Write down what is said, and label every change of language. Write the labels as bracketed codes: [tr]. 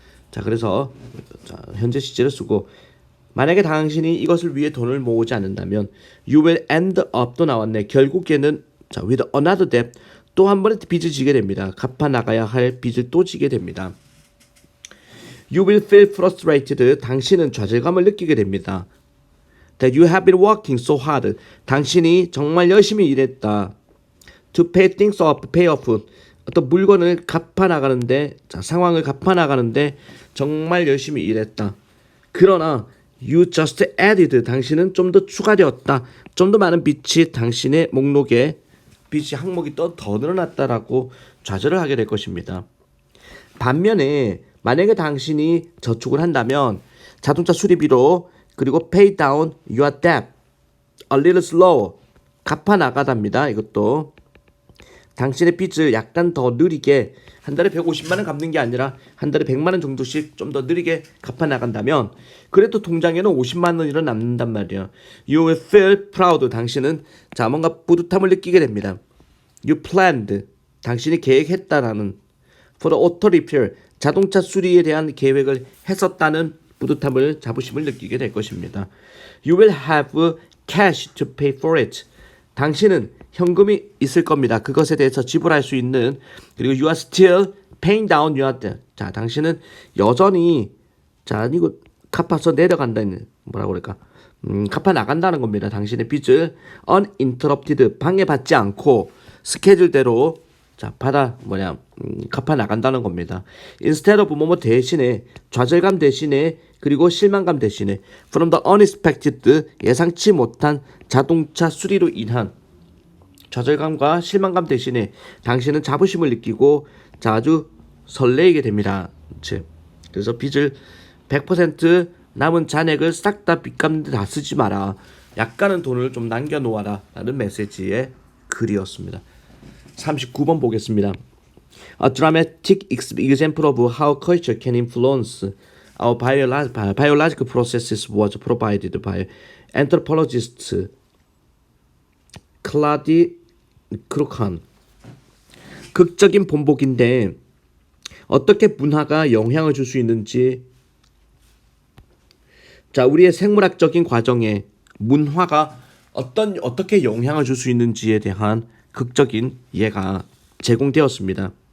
[ko] 자 그래서 자, 현재 시제를 쓰고 만약에 당신이 이것을 위해 돈을 모으지 않는다면 [en] you will end up [ko] 또 나왔네. 결국에는 자 [en] with another debt [ko] 또 한 번의 빚을 지게 됩니다. 갚아 나가야 할 빚을 또 지게 됩니다. [en] You will feel frustrated [ko] 당신은 좌절감을 느끼게 됩니다. [en] That you have been working so hard. [ko] 당신이 정말 열심히 일했다. [en] To pay things off, pay off. [ko] 어떤 물건을 갚아 나가는데, 자, 상황을 갚아 나가는데 정말 열심히 일했다. 그러나 [en] you just added. [ko] 당신은 좀 더 추가되었다. 좀 더 많은 빚이 당신의 목록에 빚이 항목이 더 늘어났다라고 좌절을 하게 될 것입니다. 반면에 만약에 당신이 저축을 한다면 자동차 수리비로 그리고 [en] pay down your debt a little slower [ko] 갚아 나가답니다. 이것도 당신의 빚을 약간 더 느리게 한 달에 150만 원 갚는 게 아니라 한 달에 100만 원 정도씩 좀 더 느리게 갚아 나간다면 그래도 통장에는 50만 원이 남는단 말이에요. [en] You will feel proud [ko] 당신은 자 뭔가 뿌듯함을 느끼게 됩니다. [en] You planned [ko] 당신이 계획했다라는 [en] for the auto repair [ko] 자동차 수리에 대한 계획을 했었다는 뿌듯함을 자부심을 느끼게 될 것입니다. [en] You will have cash to pay for it. [ko] 당신은 현금이 있을 겁니다. 그것에 대해서 지불할 수 있는 그리고 [en] you are still paying down your debt. [ko] 자, 당신은 여전히 자 이거 갚아서 내려간다는 뭐라고 그럴까? 갚아 나간다는 겁니다. 당신의 빚을 uninterrupted 방해받지 않고 스케줄대로 자 갚아 나간다는 겁니다. [en] instead of [ko] 뭐뭐 대신에 좌절감 대신에 그리고 실망감 대신에 [en] from the unexpected [ko] 예상치 못한 자동차 수리로 인한 좌절감과 실망감 대신에 당신은 자부심을 느끼고 자 아주 설레게 됩니다. 그래서 빚을 100% 남은 잔액을 싹 다 빚 갚는 데 다 쓰지 마라. 약간은 돈을 좀 남겨놓아라 라는 메시지의 글이었습니다. 39번 보겠습니다. [en] A dramatic example of how culture can influence our biological processes was provided by anthropologist 클라디 크루칸. [ko] 극적인 본보기인데 어떻게 문화가 영향을 줄 수 있는지 자 우리의 생물학적인 과정에 문화가 어떻게 영향을 줄 수 있는지에 대한 극적인 예가 제공되었습니다.